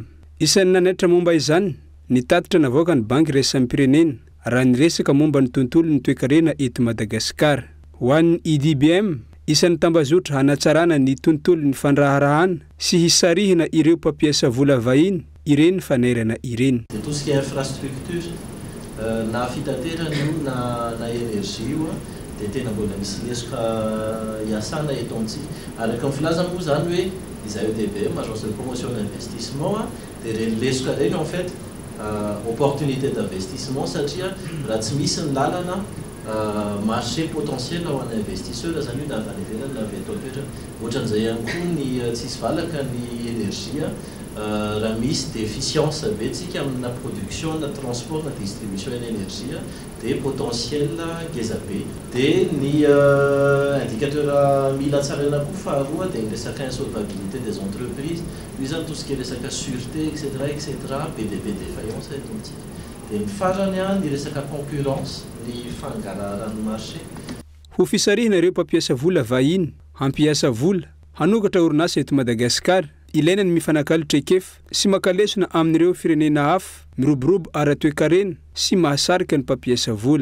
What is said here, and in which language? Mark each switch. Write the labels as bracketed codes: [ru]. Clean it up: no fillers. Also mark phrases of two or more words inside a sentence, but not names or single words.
[mg] Isan'ny nanaitra momba izany ny tatitra navoaka ny banky raisam-pirenena raha ny resaka momba ny tontolo ny toekarena eto Madagasikara. Ho an'ny EDBM isan'ny tambazotra hanatsarana ny tontolo ny fandraharahana sy hisarihina ireo mpampiasa vola vahiny ireny fanairana ireny. [fr] Tout ce qui est infrastructure [mg] na fitaterana io na énergie io dia tena mbola misy lesoka hiasana eto amintsika. Araka ny filazana moa zany hoe izay EDBM [fr] agence de promotion d'investissement [mg] dia reny lesoka reny [fr] en fait opportunité d'investissement [mg] satria raha tsy misy ny lalana [fr] marché potentiel [mg] ho an'ny investisseur zany hoe na avy any ivelany na avy eto an-toerana. Ohatran'izay ihany koa ny tsisy valaka ny énergie raha misy déficience betsika amina production na transport na [fr] distribution d'énergie [mg] dia potentiel ngeza be. Dia ny indicateur mila tsaraina koa faharoa dia ny resaka [fr] insolvabilité des entreprises [mg] io zany [fr] tout ce qui est [mg] resaka sûreté etc PDP défaillance eto amintsika. Dia ny farany ny resaka concurrence ny fangaraharahan'ny marché. Ho fisarihina ireo mpampiasa vola vahiny hampiasa vola hanokatra orinasa eto Madagasikara ilaina ny mifanakalotra ekefa sy makalesona amin'ireo firenena hafa miroborobo ara-toekarena sy mahasarika ny mpampiasa vola.